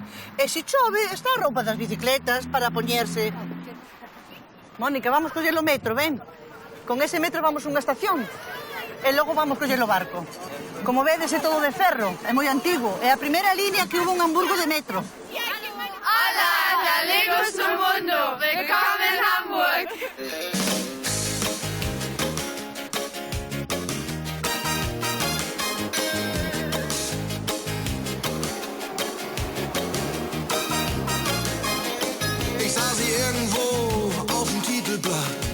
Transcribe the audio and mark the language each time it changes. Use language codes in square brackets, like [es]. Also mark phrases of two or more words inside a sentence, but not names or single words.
[gl] E se chove, está a roupa das bicicletas para poñerse. Mónica, vamos coller o metro, ven. Con ese metro vamos a unha estación e logo vamos coller o barco. Como vedes, é todo de ferro, é moi antigo. É a primeira línea que hubo en Hamburgo de metro. Hola, galegos do mundo, [de] willkommen in Hamburg. Ich sah sie irgendwo auf dem Titelblatt.